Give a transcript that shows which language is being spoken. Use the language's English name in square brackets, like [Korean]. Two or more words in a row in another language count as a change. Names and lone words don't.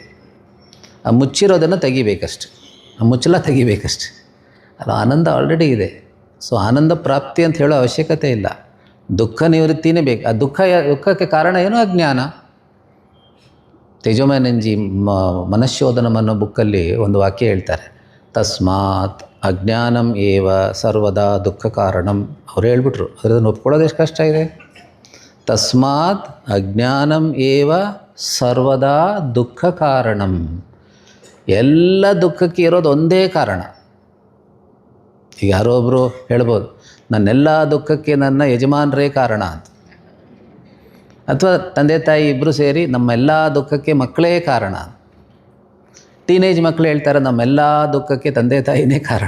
[Kannada] ಆ ಮುಚ್ಚಿರೋದನ್ನು ತೆಗಿಬೇಕಷ್ಟೆ, ಆ ಮುಚ್ಚಲ ತೆಗಿಬೇಕಷ್ಟೆ. ಅದು ಆನಂದ ಆಲ್ರೆಡಿ ಇದೆ. ಸೊ ಆನಂದ ಪ್ರಾಪ್ತಿ ಅಂತ ಹೇಳೋ ಅವಶ್ಯಕತೆ ಇಲ್ಲ, ದುಃಖ ನಿವೃತ್ತಿನೇ ಬೇಕು. ಆ ದುಃಖಕ್ಕೆ ಕಾರಣ ಏನು? ಅಜ್ಞಾನ. ತೇಜೋಮಯನಂಜಿ ಮನಃಶೋಧನಂ ಅನ್ನೋ ಬುಕ್ಕಲ್ಲಿ ಒಂದು ವಾಕ್ಯ ಹೇಳ್ತಾರೆ, [Sanskrit] ತಸ್ಮಾತ್ ಅಜ್ಞಾನಂ ಏವ ಸರ್ವದಾ ದುಃಖ ಕಾರಣಂ. [Kannada] ಅವ್ರು ಹೇಳ್ಬಿಟ್ರು, ಅದನ್ನು ಒಪ್ಕೊಳ್ಳೋದು ಎಷ್ಟು ಕಷ್ಟ ಇದೆ. [Sanskrit] ತಸ್ಮಾತ್ ಅಜ್ಞಾನಂ ಏವ ಸರ್ವದಾ ದುಃಖ ಕಾರಣಂ. [Kannada] ಎಲ್ಲ ದುಃಖಕ್ಕೆ ಇರೋದು ಒಂದೇ ಕಾರಣ. ಈಗ ಯಾರೋ ಒಬ್ಬರು ಹೇಳ್ಬೋದು, ನನ್ನೆಲ್ಲ ದುಃಖಕ್ಕೆ ನನ್ನ ಯಜಮಾನರೇ ಕಾರಣ ಅಂತ. ಅಥವಾ ತಂದೆ ತಾಯಿ ಇಬ್ಬರು ಸೇರಿ ನಮ್ಮೆಲ್ಲ ದುಃಖಕ್ಕೆ ಮಕ್ಕಳೇ ಕಾರಣ. ಟೀನೇಜ್ ಮಕ್ಕಳು ಹೇಳ್ತಾರೆ ನಮ್ಮೆಲ್ಲ ದುಃಖಕ್ಕೆ ತಂದೆ ತಾಯಿನೇ ಕಾರಣ.